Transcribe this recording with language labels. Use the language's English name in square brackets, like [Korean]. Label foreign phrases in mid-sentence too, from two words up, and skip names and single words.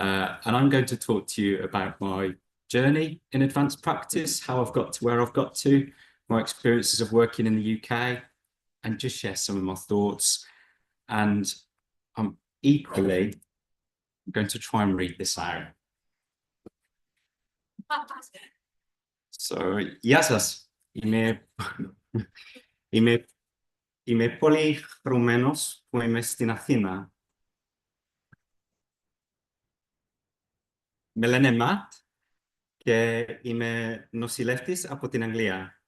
[English] And I'm going to talk to you about my journey in advanced practice, how I've got to where I've got to, my experiences of working in the UK, and just share some of my thoughts. And I'm equally going to try and read this out. So, [Greek] γεια σας. Είμαι πολύ χαρούμενος που είμαι στην Αθήνα. Με λένε Ματ και είμαι νοσηλεύτης από την Αγγλία.